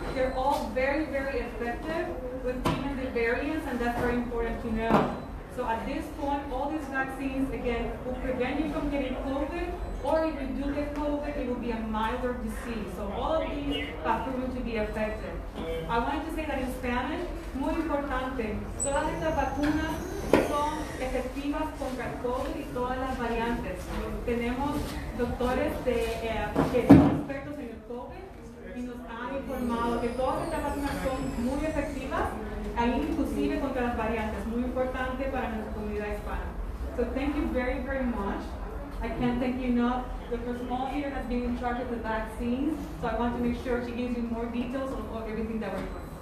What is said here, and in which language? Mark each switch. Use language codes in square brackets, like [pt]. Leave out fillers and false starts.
[en] They're all very, very effective with even the variants, and that's very important to know. So at this point, all these vaccines, again, will prevent you from getting COVID, or if you do get COVID, it will be a milder disease. So all of these have proven to be effective. I wanted to say that in Spanish, [es] muy importante, todas estas vacunas son efectivas contra el COVID y todas las variantes. Tenemos doctores que son expertos en el COVID y nos han informado que todas estas vacunas son muy efectivas, inclusive contra las variantes, muy importante para nuestra comunidad hispana. [en] So thank you very, very much. I can't thank you enough. Dr. Small here has been in charge of the vaccines, so I want to make sure she gives you more details of everything that we're doing.